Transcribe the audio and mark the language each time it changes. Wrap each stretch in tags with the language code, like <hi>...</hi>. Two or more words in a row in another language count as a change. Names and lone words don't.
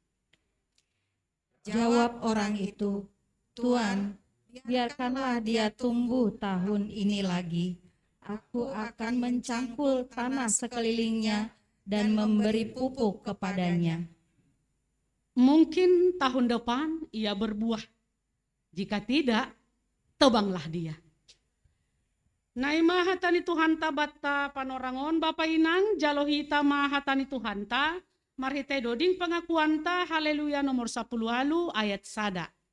<id>Jawab orang itu, "Tuan, biarkanlah dia tumbuh tahun ini lagi. Aku akan mencangkul tanah sekelilingnya dan memberi pupuk kepadanya." Mungkin tahun depan ia berbuah. Jika tidak, tebanglah dia.</id> <bts>Naima hatani Tuhan tabata panorangon Bapa Inang jalohita mahatani Tuhan ta marhite doding pengakuan ta haleluya nomor 10 halu ayat sada.</bts>